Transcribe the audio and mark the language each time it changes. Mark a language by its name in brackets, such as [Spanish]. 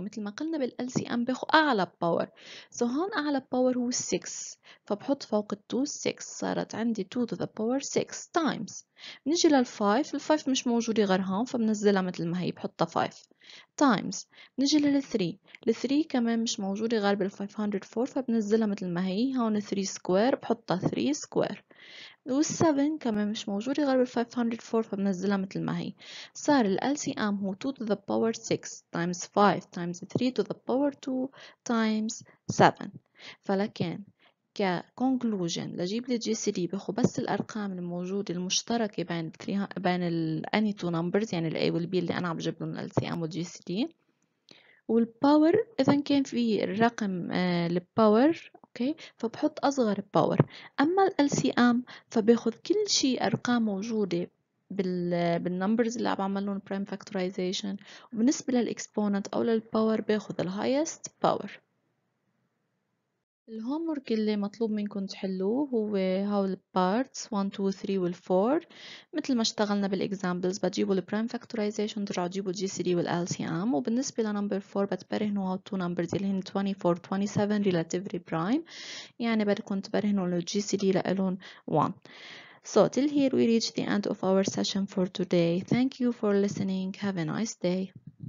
[Arabic] مثل ما قلنا بالLCM باخد أعلى باور، هون أعلى باور هو 6، فبحط فوق ال 2 6، صارت عندي 2 to the power 6 times. بنيجي لل5، ال5 مش موجودة غير هون فبنزلها مثل ما هي بحطها 5 times. نيجي لل3، ال3 كمان مش موجودة غير بال504 فبنزلها مثل ما هي، هون 3 سكوير بحطها 3 سكوير. وال7 كمان مش موجودة غير بال504 فبنزلها مثل ما هي. صار ال LCM هو 2 to the power 6 times 5 times 3 to the power 2 times 7. فلكن كconclusion لجيب لي GCD باخد بس الأرقام الموجودة المشتركة بين [English] any two numbers، [Arabic] يعني ال A وال B اللي أنا عم بجيب لهم ال LCM وال GCD. والباور إذا كان في الرقم الباور أوكي فبحط أصغر باور. أما ال LCM فباخد كل شيء أرقام موجودة بالنمبرز اللي عم بعمل لهم prime factorization، وبالنسبة للإكسبوننت أو للباور باخد ال highest power. الهومورك اللي مطلوب منكم تحلوه هو هول parts 1 2 3 وال 4. مثل ما اشتغلنا بالاكزامبلز بتجيبوا البرايم فاكتورايزيشن، ترجعوا تجيبوا الجي سي دي والال سي ام. وبالنسبه لنمبر 4 بتبرهنوا هول تو نمبرز اللي هن 24 27 [English] relatively prime، [Arabic] يعني بدكم تبرهنوا انه الجي سي دي لإلهم 1. [English] So till here we reach the end of our session for today. Thank you for listening. Have a nice day.